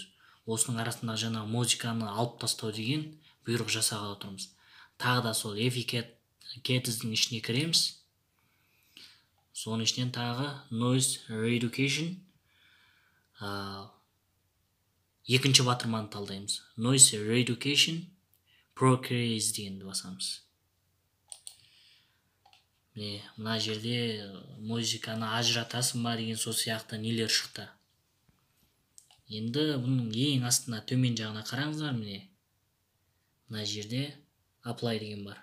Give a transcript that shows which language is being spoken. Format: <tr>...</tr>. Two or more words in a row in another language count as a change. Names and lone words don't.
<kk>Осының арасында жаңа музыканы алып тастау деген бұйрық жасағалы отырмыз. Тағы да сол efficacious-дің ішіне кіреміз. Соның ішінен тағы</kk> <en>noise reduction</en> <kk>екінші батырманы талдаймыз.</kk> <en>Noise reduction process</en> <kk>дегенді басамыз. Мына жерде музыканы ажыратасың ба деген сол сияқты нелер шықты. Енді бұның ең астына төмен жағына қараңыздар, мына жерде apply деген бар.</kk>